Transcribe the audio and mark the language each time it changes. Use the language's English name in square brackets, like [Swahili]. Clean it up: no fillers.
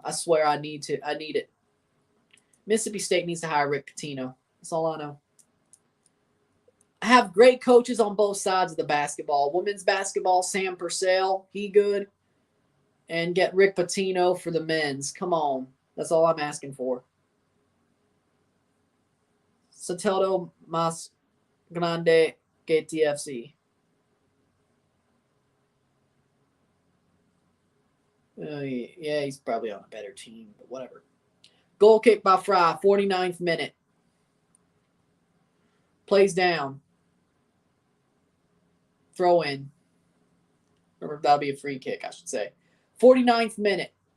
[English] I swear I need it. Mississippi State needs to hire Rick Pitino. That's all I know. I have great coaches on both sides of the basketball. Women's basketball, Sam Purcell, he good. And get Rick Pitino for the men's. Come on. That's all I'm asking for. [Spanish] Soteldo más grande que TFC. [English] Yeah, he's probably on a better team, but whatever. Goal kick by Fry, 49th minute. Plays down. Throw in. Or that'll be a free kick, I should say. 49th minute.